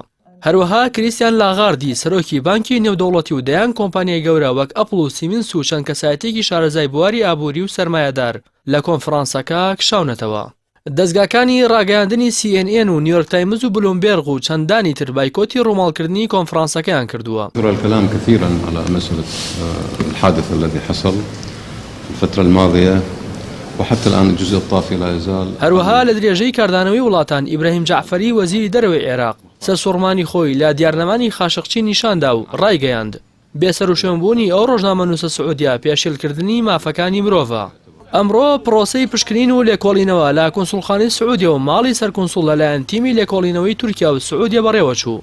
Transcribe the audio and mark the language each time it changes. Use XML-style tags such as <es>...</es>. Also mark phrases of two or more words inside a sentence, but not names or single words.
<ckb>هەروەها کریستیان لاغاردی سەرۆکی بانکی نێودەوڵەتی و دەیان کۆمپانیای گەورە وەک ئەپڵ و سیمنس و چەند کەسایەتێکی شارەزای بواری ئابووری و سەرمایەدار لە کۆنفرانسەکە کشاونەتەوە. دەستگاکانی ڕاگەیاندنی CNN و نیویۆرک تایمز و بلومبێرغ و چەندانی تر بایکۆتی ڕۆماڵکردنی کۆنفرانسەکەیان کردووە.</ckb> <ar>الكلام كثيرا على مسألة الحادث الذي حصل الفترة الماضية وحتى الآن الجزء الطافي لا يزال.</ar> <ckb>هەروەها لە درێژەی کاردانەوەی وڵاتان ئیبراهیم جعفەری وەزیری دەرەوەی عێراق سەرسوڕمانی خۆی لە دیارنەمانی خاشقجی نیشاندا و ڕایگەیاند بێسەر و شوێنبوونی ئەو ڕۆژنامەنووسە سعودیا پێشێلکردنی مافەکانی مرۆڤە. ئەمڕۆ پرۆسەی پشکنین و لێکۆڵینەوە لە کۆنسوڵخانەی سعودیە و ماڵی سەرکۆنسوڵ لەلایەن تیمی لێکۆڵینەوەی تورکیا و سعودیە بەڕێوە چوو.</ckb>